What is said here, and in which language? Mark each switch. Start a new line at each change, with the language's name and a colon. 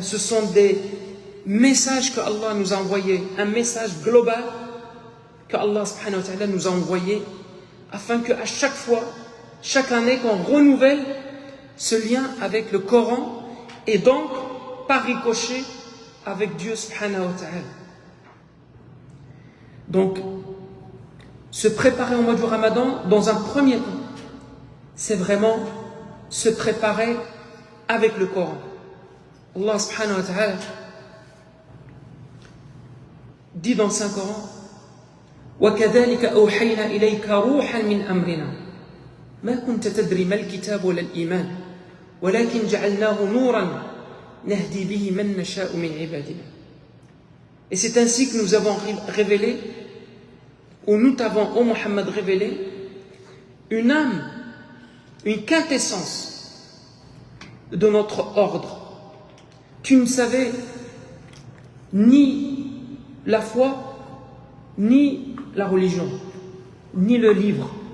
French: Ce sont des messages que Allah nous a envoyés, un message global que Allah subhanahu wa ta'ala nous a envoyé, afin qu'à chaque fois, chaque année, qu'on renouvelle ce lien avec le Coran et donc, par ricochet, avec Dieu subhanahu wa ta'ala. Donc, se préparer au mois du Ramadan, dans un premier temps, c'est vraiment se préparer avec le Coran. Allah subhanahu wa ta'ala dit dans le Saint-Coran
Arabic: وَكَذَلِكَ أَوْحَيْنَا إِلَيْكَ رُوحًا مِنْ أَمْرِنَا ما كنت تدري ما الكتاب ولا الإيمان ولكن جعلناه نورا نهدي به من نشاء من عبادنا.
French: Et c'est ainsi que nous avons révélé, ou nous t'avons, ô Muhammad, révélé une âme, une quintessence de notre ordre. Tu ne savais ni la foi, ni la religion, ni le livre.